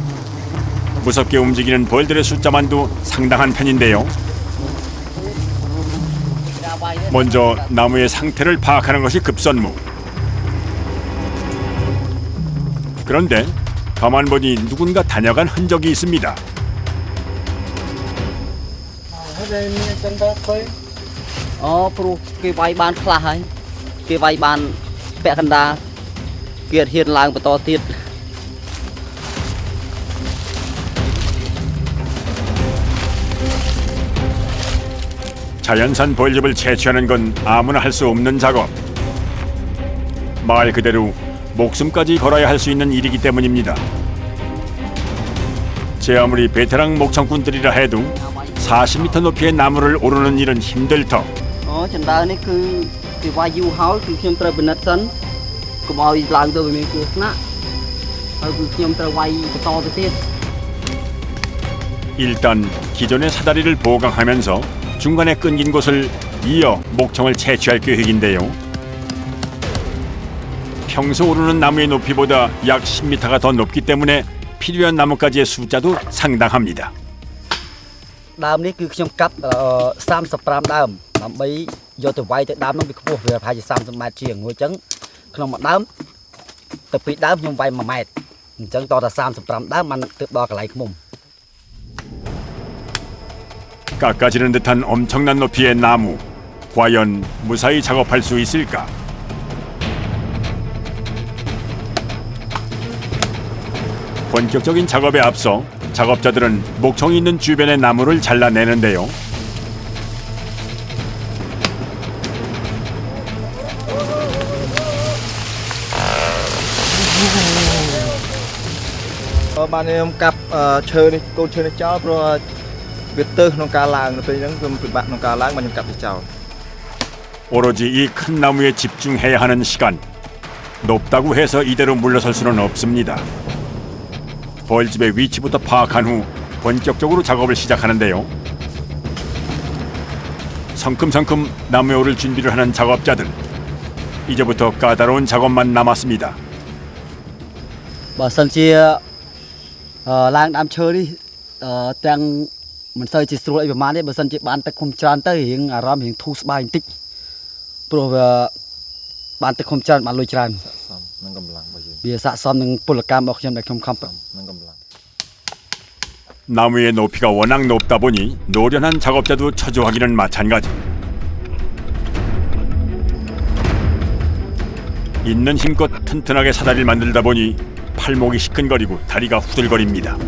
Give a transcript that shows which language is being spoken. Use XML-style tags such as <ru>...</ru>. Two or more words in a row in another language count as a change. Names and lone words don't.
<ko>무섭게 움직이는 벌들의 숫자만도 상당한 편인데요. 먼저 나무의 상태를 파악하는 것이 급선무. 그런데 가만 보니 누군가 다녀간 흔적이 있습니다.</ko> <km>ព្រោះគេវាយបានខ្លះហើយគេវាយបានពាក់កណ្ដាលគេហ៊ានឡើងបន្តទៀត</km> <ko>자연산 벌집을 채취하는 건 아무나 할 수 없는 작업. 말 그대로 목숨까지 걸어야 할 수 있는 일이기 때문입니다. 제 아무리 베테랑 목청꾼들이라 해도 40m 높이의 나무를 오르는 일은 힘들 터.</ko> <km>ចណ្ដើរនេះគឺគេវាយយូរហើយគឺខ្ញុំត្រូវពិនិត្យសិនកុំឲ្យឡើងទៅវាមានគ្រោះថ្នាក់ហើយគឺខ្ញុំត្រូវវាយបន្តទៅទៀត</km> <ko>일단 기존의 사다리를 보강하면서 중간에 끊긴 곳을 이어 목청을 채취할 계획인데요. 평소 오르는 나무의 높이보다 약 10m가 더 높기 때문에 필요한 나무까지의 숫자도 상당합니다.</ko> <km>ដើមនេះគឺខ្ញុំកាប់35ដើមដើម្បីយកទៅវាយទៅដើមនោះវាខ្ពស់វាប្រហែលជា30ម៉ែត្រជាងមួយអញ្ចឹងក្នុងមួយដើមទៅពីរដើមខ្ញុំវាយ1ម៉ែត្រអញ្ចឹងតតែ35ដើមបានទើបដល់កន្លែងឃុំ</km> <ko>깎아지는 듯한 엄청난 높이의 나무. 과연 무사히 작업할 수 있을까? 본격적인 작업에 앞서 작업자들은 목청이 있는 주변의 나무를 잘라내는데요.</ko> <km>បានខ្ញុំកាប់ឈើនេះកូនឈើនេះចោលព្រោះវាទើសក្នុងការឡើងទៅពេលហ្នឹងខ្ញុំពិបាកក្នុងការឡើងបានខ្ញុំកាប់វាចោល</km> <ko>오로지 이 큰 나무에 집중해야 하는 시간. 높다고 해서 이대로 물러설 수는 없습니다. 벌집의 위치부터 파악한 후 본격적으로 작업을 시작하는데요. 성큼성큼 나무에 오를 준비를 하는 작업자들. 이제부터 까다로운 작업만 남았습니다.</ko> <km>បើសិនជាឡើងដើមឈើនេះទាំងមិនសូវជាស្រួលអីប្រហែលទេបើសិនជាបានទឹកឃុំច្រើនទៅរៀងអារម្មណ៍រៀងធូរស្បើយបន្តិចព្រោះវាបានទឹកឃុំច្រើនបានលុយច្រើន នឹងកម្លាំងរបស់យើង វាស័ក្តិសមនឹងពលកម្មរបស់ខ្ញុំដែលខ្ញុំខំប្រឹង នឹងកម្លាំង</km> <ko>나무의 높이가 워낙 높다 보니 노련한 작업자도 처조하기는 마찬가지. 있는 힘껏 튼튼하게 사다리를 만들다 보니 팔목이 시큰거리고 다리가 후들거립니다.</ko>